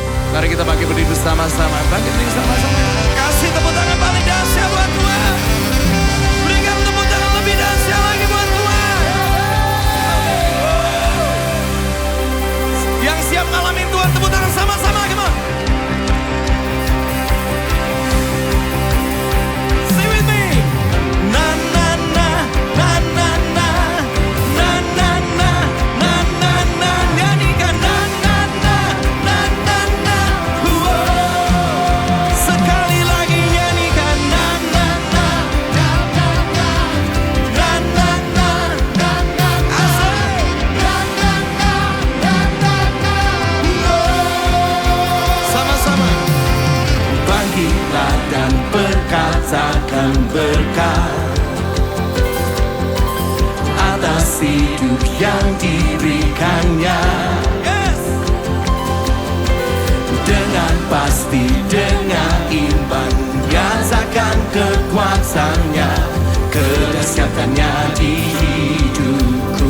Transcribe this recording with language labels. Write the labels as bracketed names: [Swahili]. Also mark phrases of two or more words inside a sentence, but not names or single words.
[Indonesian] Mari kita bangkit berdiri bersama-sama. Bangkit berdiri bersama-sama. Kasih tepuk tangan paling dahsyat buat Tuhan. Berikan tepuk tangan lebih dahsyat lagi buat Tuhan. Yang siap ngalamin Tuhan, tepuk tangan sama-sama. [English] Come on. Sing with me. Na na na na na na na na na na na na. [Indonesian] Nyanyikan na na na na na na. Sekali lagi nyanyikan na na na na na na na na na na. Asik. Na na na na na na. Sama-sama. Bangkitlah dan perkatakan berkat atas hidup yang diberikannya. Dengan pasti, dengan iman, nyatakan kekuasaannya, kedahsyatannya di hidupku.